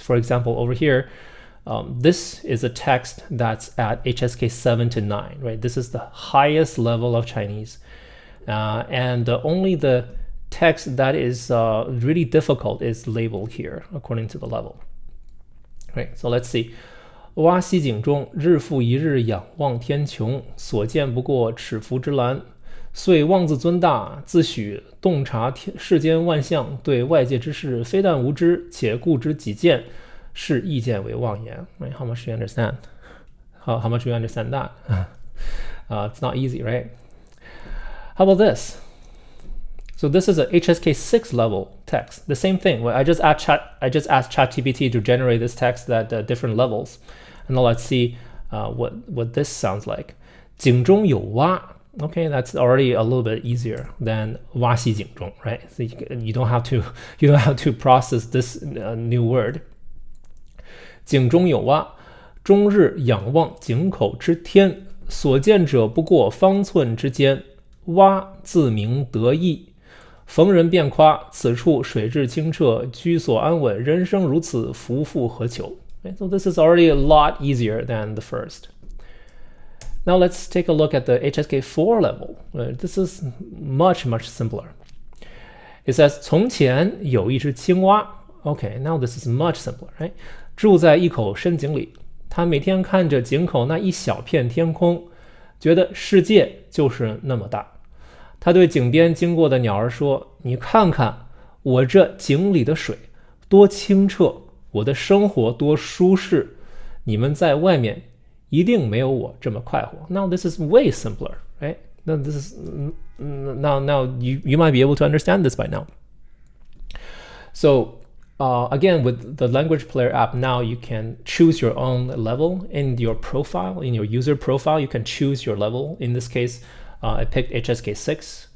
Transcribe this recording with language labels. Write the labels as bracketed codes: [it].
[en] For example, over here, this is a text that's at HSK 7 to 9, right? This is the highest level of Chinese. And only the text that is really difficult is labeled here according to the level. Right, so let's see. [zh] 蛙溪井中，日复一日仰望天穹，所见不过尺幅之蓝。遂妄自尊大，自诩洞察世间万象，对外界之事非但无知，且固执己见，视意见为妄言。 [en] Right? How much do you understand? How much do you understand that? It's not easy, right? How about this? So this is a HSK 6 level text. The same thing. I just asked ChatGPT to generate this text at different levels. And now let's see what this sounds like. [zh] 井中有蛙. [en] Okay, that's already a little bit easier than [zh] 蛙溪井中, [en] right? So you don't have to process this new word. [zh] 井中有蛙，终日仰望井口之天，所见者不过方寸之间。蛙自鸣得意，逢人便夸，此处水质清澈，居所安稳，人生如此，夫复何求? [en] Right? So this is already a lot easier than the first. Now let's take a look at the HSK 4 level. This is much simpler. It says [zh] 从前有一只青蛙. [en] Okay, now this is much simpler, right? [zh] 住在一口深井里，他每天看着井口那一小片天空，觉得世界就是那么大。他对井边经过的鸟儿说：“你看看我这井里的水多清澈，我的生活多舒适，你们在外面一定没有我这么快活。” [en] Now this is way simpler, right? Now this is now you might be able to understand this by now. So again, with the Language Player app, now you can choose your own level in your profile, in your user profile. You can choose your level. In this case, I picked HSK 6.